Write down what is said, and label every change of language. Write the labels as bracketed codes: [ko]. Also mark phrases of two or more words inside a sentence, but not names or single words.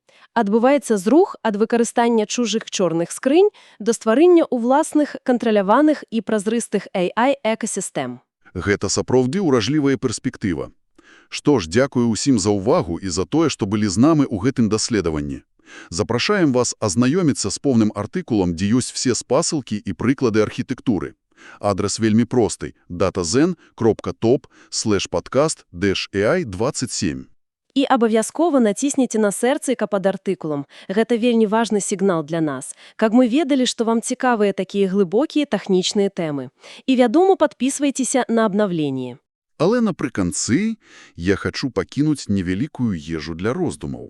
[be] Адбываецца зрух ад выкарыстання чужых чорных скрынь да стварэння ўласных кантраляваных і празрыстых AI-экасістэм. Гэта сапраўды ўражлівая перспектыва. Што ж, дзякую ўсім за ўвагу і за тое, што былі з намі ў гэтым даследаванні. Запрашаем вас азнаёміцца з поўным артыкулам, дзе ёсць все спасылкі і прыклады архітэктуры. Адрес вельмі просты – datazen.top/podcast-ai27. І абавязкова націсніце на сэрцыка пад артыкулам. Гэта вельмі важны сігнал для нас, каб мы ведалі, што вам цікавыя такія глыбокія тэхнічныя тэмы. І, вядома, падпісвайцеся на абнаўленні. Але напрыканцы я хачу пакінуць невялікую ежу для роздумаў.